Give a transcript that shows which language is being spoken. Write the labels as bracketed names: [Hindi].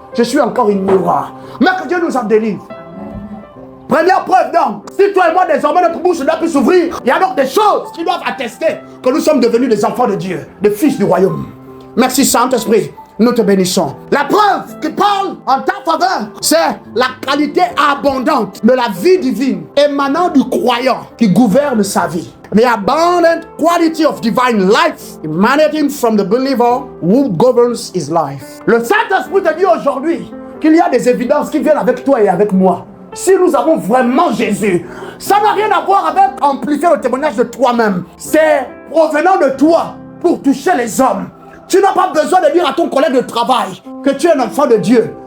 [French] Je suis encore ignorant. Mais que Dieu nous en délivre. Première preuve donc, si toi et moi désormais notre bouche ne doit plus s'ouvrir, il y a donc des choses qui doivent attester que nous sommes devenus des enfants de Dieu, des fils du royaume. Merci Saint-Esprit, nous te bénissons. La preuve qui parle en ta faveur, c'est la qualité abondante de la vie divine émanant du croyant qui gouverne sa vie. [English] The abundant quality of divine life emanating from the believer who governs his life. [French] Le Saint-Esprit te dit aujourd'hui qu'il y a des évidences qui viennent avec toi et avec moi. Si nous avons vraiment Jésus, ça n'a rien à voir avec amplifier le témoignage de toi-même. C'est provenant de toi pour toucher les hommes. Tu n'as pas besoin de dire à ton collègue de travail que tu es un enfant de Dieu.